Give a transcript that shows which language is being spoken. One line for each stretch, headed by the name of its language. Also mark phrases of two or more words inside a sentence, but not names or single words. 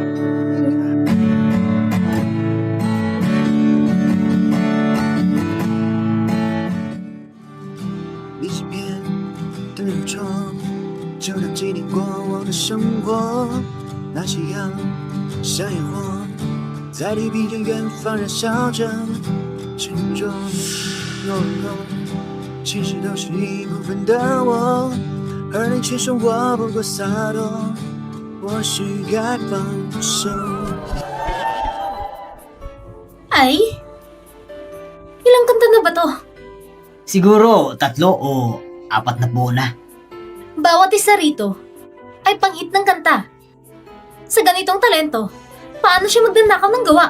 Chinese: 明信片的那窗，就当纪念过往的生活，那夕阳像烟火。在地平线远方燃烧着，沉重懦弱，其实都是一部分的我，而你却说我不够洒脱，或许该放手。
Filipino: Ay? Ilang kanta na ba to? Siguro 3 o 4 na buo na. Bawat isa rito ay panghit ng kanta. Sa ganitong talento, paano siya magdanakaw ng gawa?